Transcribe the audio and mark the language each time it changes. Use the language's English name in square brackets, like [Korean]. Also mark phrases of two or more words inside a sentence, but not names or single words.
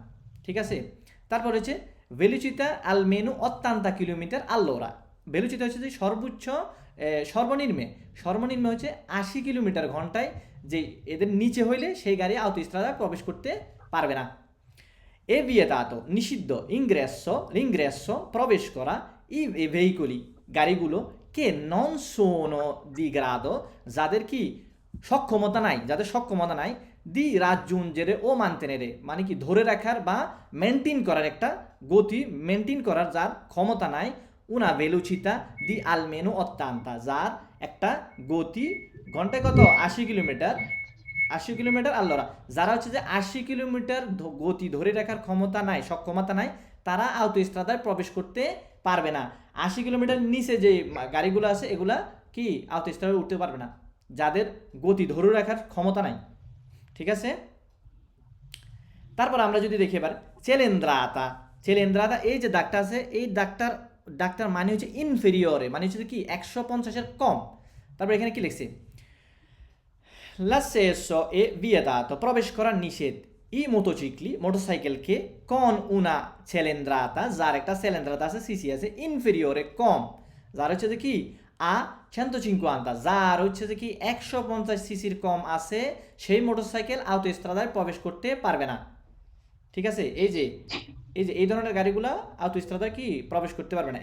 [Bangla] ঠিক আছে, তারপর হচ্ছে [Italian] velocità almeno 80 chilometri all'ora, [Bangla] ভেলুচিতা হচ্ছে যে সর্বোচ্চ সর্বনিম্ন হচ্ছে 80 কিলোমিটার ঘন্টায়, যে এদের নিচে হইলে সেই গাড়ি আউটোস্ট্রাদায় প্রবেশ করতে পারবে না। [Italian] è vietato নিষিদ্ধ l'ingresso [Bangla] প্রবেশ করা [Italian] i veicoli গাড়িগুলো che non sono di grado, [Bangla] যাদের কি সক্ষমতা নাই, যাদের সক্ষমতা নাই [Italian] di raggiungere o mantenere, [Bangla] মানে কি ধরে রাখার বা মেনটেন করার একটা গতি মেনটেন করার যার ক্ষমতা নাই, [Italian] una velocità di almeno 80, [Bangla] যার একটা গতি ঘন্টায় কত 80 কিলোমিটার, 80 [Italian] chilometri all'ora, [Bangla] যারা হচ্ছে যে 80 কিলোমিটার গতি ধরে রাখার ক্ষমতা নাই, সক্ষমতা নাই, তারা আউটোস্ট্রাদায় প্রবেশ করতে পারবে না। 80 কিলোমিটার নিচে যে গাড়িগুলো আছে এগুলা কি আউটোস্ট্রাদায় উঠতে পারবে না, যাদের গতি ধরে রাখার ক্ষমতা নাই। ঠিক আছে, তারপর আমরা যদি দেখি এবার চেলেন্দ্রাতা, এই যে দাগটা আছে, এই দাগটার মানে হচ্ছে ইনফেরিয়রে, মানে হচ্ছে কি 150-এর কম। তারপর এখানে কি লিখছে, [Italian] l'accesso è vietato, [Bangla] প্রবেশ করা নিষেধ, ই মোটোসাইকেল মোটরসাইকেলকে [Italian] con una cilindrata, [Bangla] যার একটা cilindrata আছে, সিসি আছে, ইনফেরিয়রে কম, যার হচ্ছে যে কি আ 150, যার হচ্ছে যে কি 150 সিসির কম আছে, সেই মোটরসাইকেল আউটোস্ট্রাদায় প্রবেশ করতে পারবে না। ঠিক আছে, এই ধরনের গাড়িগুলো আউটোস্ট্রাদায় কি প্রবেশ করতে পারবে না।